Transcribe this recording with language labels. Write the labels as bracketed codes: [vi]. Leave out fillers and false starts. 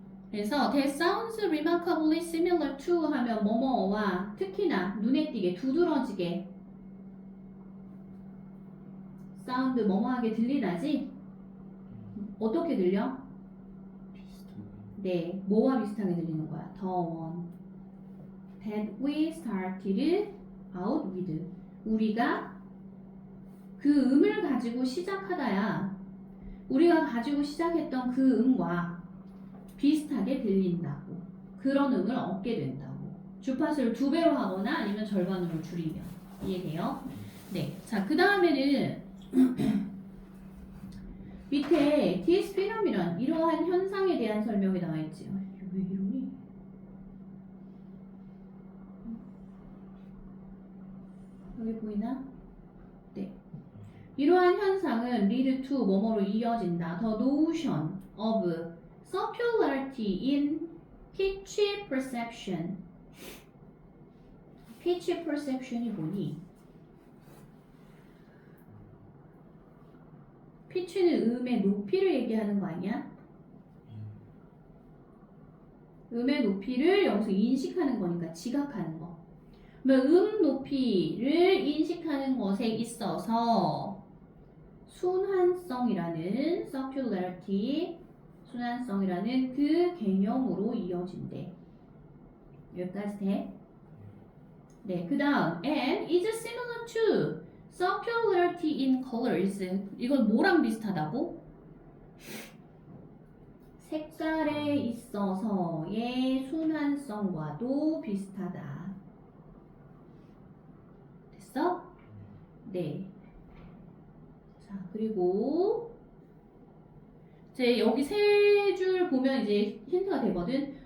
[ko] 그래서 [en] That sounds remarkably similar to [ko] 하면 뭐뭐와 특히나 눈에 띄게 두드러지게 사운드 뭐뭐하게 들리나지? 어떻게 들려? 네, 뭐와 비슷하게 들리는 거야? [en] The one that we started out with. [ko] 우리가 그 음을 가지고 시작하다야. 우리가 가지고 시작했던 그 음과 비슷하게 들린다고. 그런 음을 얻게 된다고. 주파수를 두 배로 하거나 아니면 절반으로 줄이면. 이해돼요? 네. 자, 그 다음에는 밑에 DS 피라미란 이러한 현상에 대한 설명이 나와 있지. 왜 이러니? 여기 보이나? 네. 이러한 현상은 [en] lead to [ko] 뭐뭐로 이어진다. [en] The notion of circularity in pitch perception. [ko] pitch perception이 뭐니? 피치는 음의 높이를 얘기하는 거 아니야? 음의 높이를 여기서 인식하는 거니까 지각하는 거. 그러면 높이를 인식하는 것에 있어서 순환성이라는 circularity, 순환성이라는 그 개념으로 이어진대. 여기까지 돼? 네, 그 다음 [en] and is similar to circularity in colors. [ko] 이건 뭐랑 비슷하다고? 색깔에 있어서의 순환성과도 비슷하다. 됐어? 네. 자, 그리고 이제 여기 세 줄 보면 이제 힌트가 되거든.